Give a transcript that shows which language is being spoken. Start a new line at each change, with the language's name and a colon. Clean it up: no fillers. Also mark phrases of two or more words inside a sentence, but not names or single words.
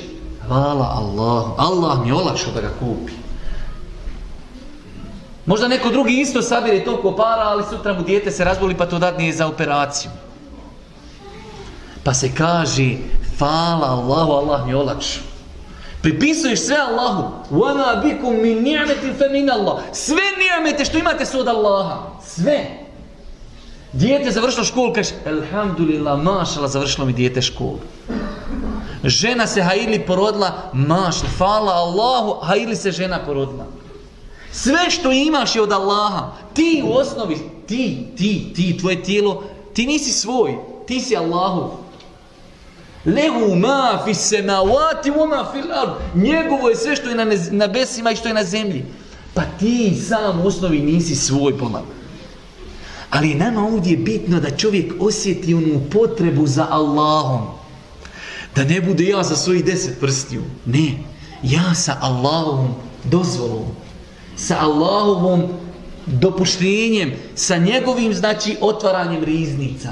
Bosnian: Hvala Allahu, Allah mi je olakšao da ga kupi. Možda neko drugi isto sabire toliko para, ali sutra mu dijete se razboli pa to dadne za operaciju. Pa se kaže, hvala Allahu, Allah mi je olakšao. Pripisuješ sve Allahu.
Arabic: وَمَا بِكُمْ مِنْ نِعْمَةٍ فَمِنَ اللَّهِ.
Bosnian: Sve nijamete što imate su od Allaha. Sve. Dijete završilo školu, kaže, alhamdulillah, mašala, završilo mi dijete školu. Žena se hajili porodila, mašala, hvala Allahu, hajili se žena porodila. Sve što imaš je od Allaha. Ti u osnovi, ti, tvoje tijelo, ti nisi svoj, ti si Allahu.
Arabic: له ما في السماوات وما في الأرض.
Bosnian: Njegovo je sve što je na nebesima i što je na zemlji. Pa ti sam u osnovi nisi svoj pomalo. Ali nama ovdje je bitno da čovjek osjeti onu potrebu za Allahom. Da ne bude ja sa svojih 10 prstiju. Ne, ja sa Allahovom dozvolom, sa Allahovom dopuštenjem, sa njegovim, znači, otvaranjem riznica.